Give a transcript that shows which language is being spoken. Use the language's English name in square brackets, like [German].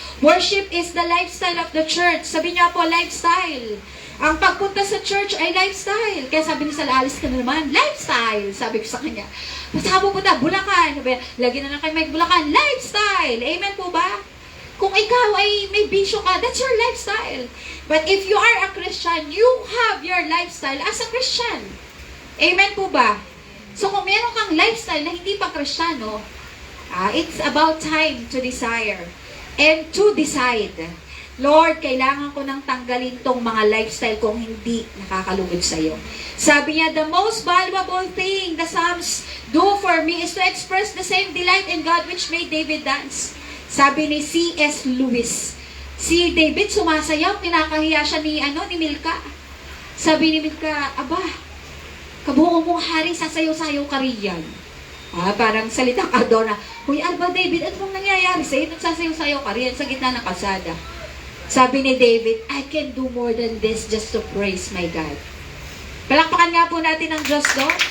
[English] Worship is the lifestyle of the church. [Filipino] Sabi niya po, lifestyle. Ang pagpunta sa church ay lifestyle. Kaya sabi ni Sal, alis ka na naman, lifestyle. Sabi ko sa kanya, basta ka pupunta, Bulacan. Lagi na lang kayo may Bulacan, lifestyle. Amen po ba? Kung ikaw ay may bisyo ka, [English] that's your lifestyle. But if you are a Christian, you have your lifestyle as a Christian. [Filipino] Amen po ba? So kung meron kang lifestyle na hindi pa Kristiyano, [English] it's about time to desire and to decide. [Filipino] Lord, kailangan ko nang tanggalin tong mga lifestyle kung hindi nakakalugod sa'yo. Sabi niya, [English] the most valuable thing the Psalms do for me is to express the same delight in God which made David dance. [Filipino] Sabi ni C.S. Lewis, si David sumasayaw, kinakahiya siya ni Milka. Sabi ni Milka, aba, kabuo mong hari, sasayaw-sayaw ka riyan. Parang salitang Adona, huy, Alba David, ano bang nangyayari sa'yo? Nagsasayaw-sayaw ka riyan sa gitna ng kalsada. Sabi ni David, [English] I can do more than this just to praise my God. [Filipino] Palakpakan nga po natin ang Diyos, no?